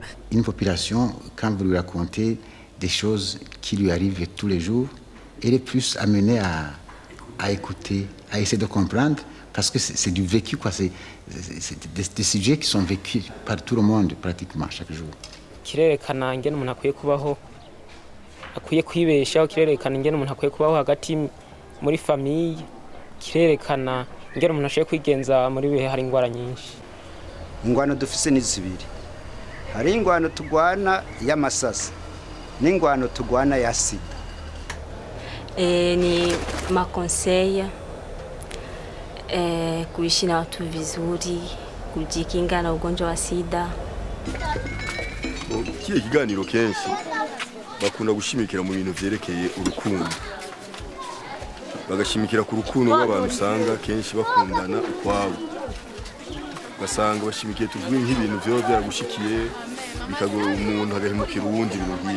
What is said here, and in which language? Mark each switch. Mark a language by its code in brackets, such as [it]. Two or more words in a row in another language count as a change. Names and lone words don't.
[fr] Une population, quand vous lui racontez des choses qui lui arrivent tous les jours, elle est plus amenée à écouter, à essayer de comprendre, parce que c'est du vécu, quoi. C'est des sujets qui sont vécus par tout le monde pratiquement chaque jour. [rn] Kirerekana ingene umuntu akwiye kubaho, akwiye kwibeshaho, kirerekana ingene umuntu akwiye kubaho hagati muri famille, kirerekana ingene umuntu ashoboye kwigenza muri bihe hari ingwara nyinshi. Ingwano dufise ni zibiri. Hari ingwano tugwana y'amasasa n'ingwano tugwana ya sida. [sw] Ni makonseil kuishi na watu vizuri, kujikinga na ugonjwa wa sida. [rn] Kiye kiganiro kenshi bakunda gushimikira mu bintu vyerekeye urukundo. Bagashimikira ku rukundo rw'abantu usanga kenshi bakundana ukwabo. Basanga bashimikiye tuvuye nk'ibintu vyo byaragushikiye bikagora umuntu agahemukira uwundi ibintu nk'ibyo.